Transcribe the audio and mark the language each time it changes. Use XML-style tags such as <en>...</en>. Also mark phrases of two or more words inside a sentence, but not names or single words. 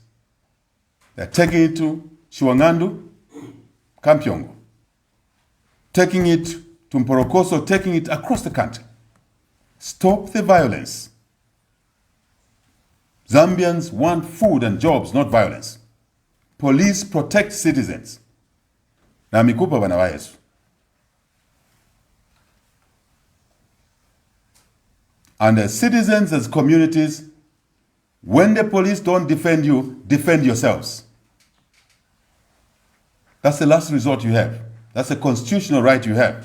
<en>They're taking it to Shiwangandu, Kampyongo, taking it to Mporokoso, taking it across the country. Stop the violence. Zambians want food and jobs, not violence. Police protect citizens.</en> <bem>Na mikupa bana wa Yesu.</bem> <en>And as citizens, as communities, when the police don't defend you, defend yourselves. That's the last resort you have. That's a constitutional right you have.</en>